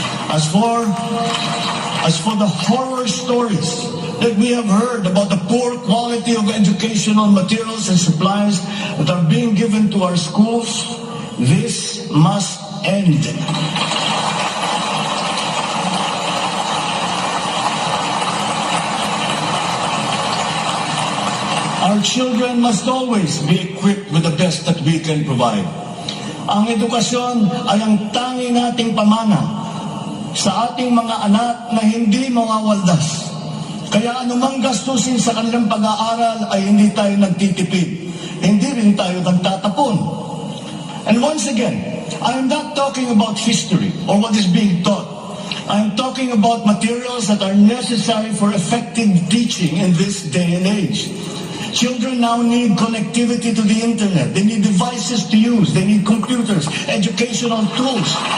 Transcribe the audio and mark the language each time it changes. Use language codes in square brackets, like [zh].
[en] As for the horror stories that we have heard about the poor quality of educational materials and supplies that are being given to our schools, this must end. Our children must always be equipped with the best that we can provide. [tl] Ang edukasyon ay ang tangi nating pamana sa ating mga anak na hindi mawawaldas. Kaya anumang gastusin sa kanilang pag-aaral ay hindi tayo nagtitipid. Hindi rin tayo nagtatapon. [en] And once again, I am not talking about history or what is being taught. I am talking about materials that are necessary for effective teaching in this day and age. Children now need connectivity to the internet. They need devices to use. They need computers, educational tools.